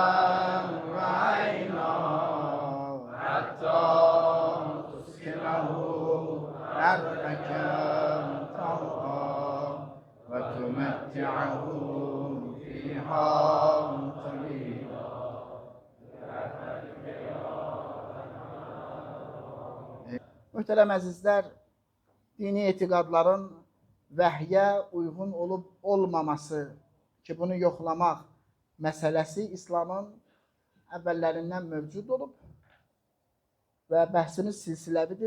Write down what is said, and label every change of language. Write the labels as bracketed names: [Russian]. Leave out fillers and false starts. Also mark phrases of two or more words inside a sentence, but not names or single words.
[Arabic] وعينا حتى تسكنه أرضك طوعا وتمتعه فيها طويلا. [Azerbaijani] Muhterem əzizlər, dini etiqadların vəhyə uyğun olub olmaması ki, bunu yoxlamaq məsələsi İslamın əvvəllərindən mövcud olub və bəhsimiz silsiləvidir.